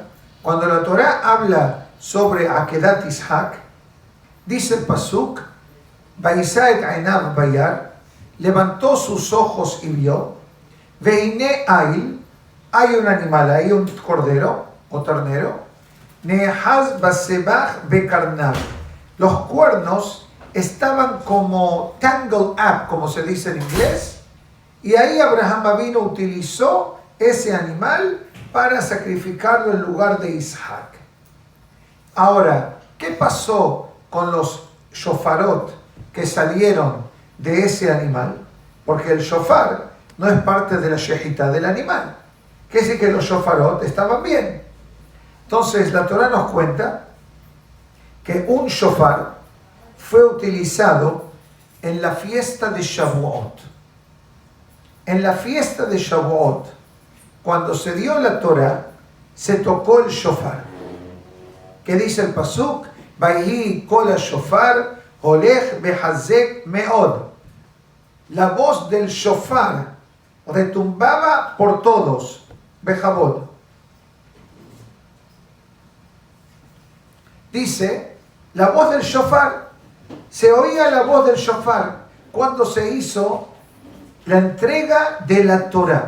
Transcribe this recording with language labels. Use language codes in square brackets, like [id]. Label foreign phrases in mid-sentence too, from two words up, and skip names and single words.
[es] Cuando la Torá habla sobre Akedat Ishak, dice el pasuk, [he] וישא את עיניו וירא, [es] levantó sus ojos y vio, [he] והנה איל, [es] hay un animal, hay un cordero o ternero, [he] נאחז בסבך בקרניו, [es] los cuernos estaban como [en] tangled up, [es] como se dice en inglés, y ahí Abraham Avinu utilizó ese animal para sacrificarlo en lugar de Isaac. Ahora, ¿qué pasó con los shofarot que salieron de ese animal? Porque el shofar no es parte de la shejita del animal. Quiere decir que los shofarot estaban bien. Entonces la Torah nos cuenta que un shofar fue utilizado en la fiesta de Shavuot. En la fiesta de Shavuot, cuando se dio la Torah, se tocó el shofar. ¿Qué dice el pasuk? [he] ויהי קול שופר הולך וחזק מאד. [es] La voz del shofar retumbaba por todos. Bejabod. Dice, la voz del shofar, se oía la voz del shofar cuando se hizo la entrega de la Torah.